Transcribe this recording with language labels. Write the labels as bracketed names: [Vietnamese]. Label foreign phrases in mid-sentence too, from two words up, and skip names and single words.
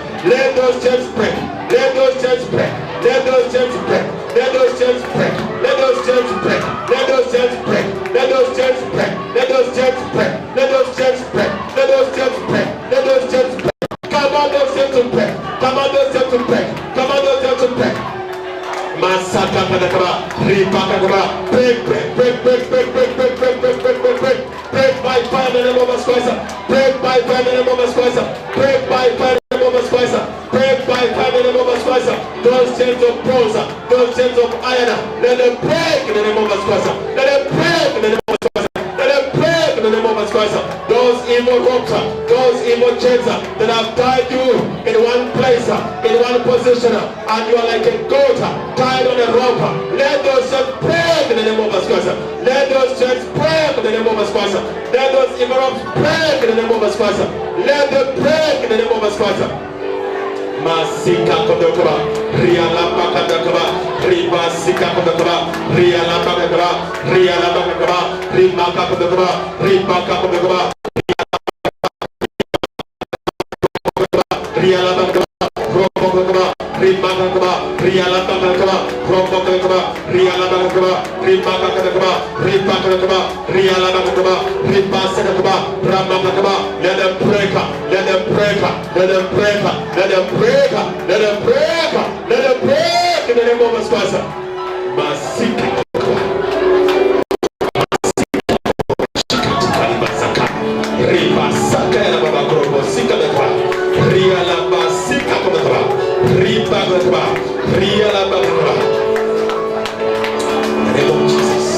[English] Let those chains break. Let those chains break. Let those chains break. Let those chains break. Let those chains break. Let those chains break. Let those chains break. Let those chains break. Let those chains break. Let those chains break. Let those chains break. Command those chains to break. Command those chains to break. Command those chains to break. Masaka kadakaba, ripakakaba, break, break, break, break, break, break, break, break, break, break, break, break, break by fire in the name of Jesus Christ. Break by fire in the name of Jesus Christ. Break by fire in the name of Jesus Christ. Break by fire in the name of Jesus Christ. Those chains of bronze, those chains of iron, let them break in the name of Jesus Christ. Let them break in the name of Jesus Christ. Let them break in the name of Jesus Christ. Those evil ropes, those evil chains that have tied you in one place, in one position, and you are like a goat tied on a rope. Let those chains break in the name of Jesus Christ. Let those chains break in the name of Jesus Christ. Let those evil ropes break in the name of Jesus Christ. Let them break in the name of Jesus Christ. Masika kodokaba, rialamba kodokaba, riba sika kodokaba, rialamba kodokaba, rialamba kodokaba, rimaka kodokaba, ribaka kodokaba, rialamba kodokaba, robo kodokaba, rimaka kodokaba, rialamba kodokaba, robo kodokaba, rialamba kodokaba, rimaka kodokaba, ribaka kodokaba, rialamba kodokaba, riba sika kodokaba, ramaka kodokaba. Let them break, let them break, let them break, let them break, let them break, let them break in the name of Jesus Christ. Masika in the name of Jesus.